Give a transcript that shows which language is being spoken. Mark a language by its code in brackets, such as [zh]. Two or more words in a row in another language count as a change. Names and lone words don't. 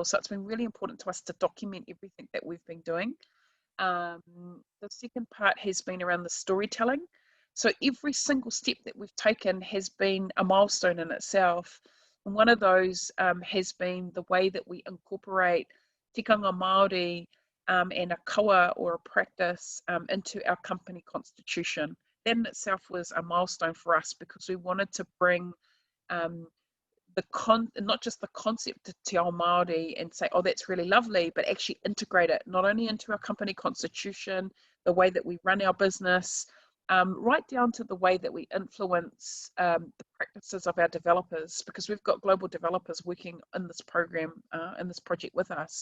[en] So it's been really important to us to document everything that we've been doing. The second part has been around the storytelling. So every single step that we've taken has been a milestone in itself. And one of those has been the way that we incorporate [mi] tikanga Māori [en] and a kaua or a practice into our company constitution. That in itself was a milestone for us because we wanted to bring not just the concept to [mi] Te Ao Māori [en] and say, oh, that's really lovely, but actually integrate it not only into our company constitution, the way that we run our business, right down to the way that we influence the practices of our developers, because we've got global developers working in this program, in this project with us.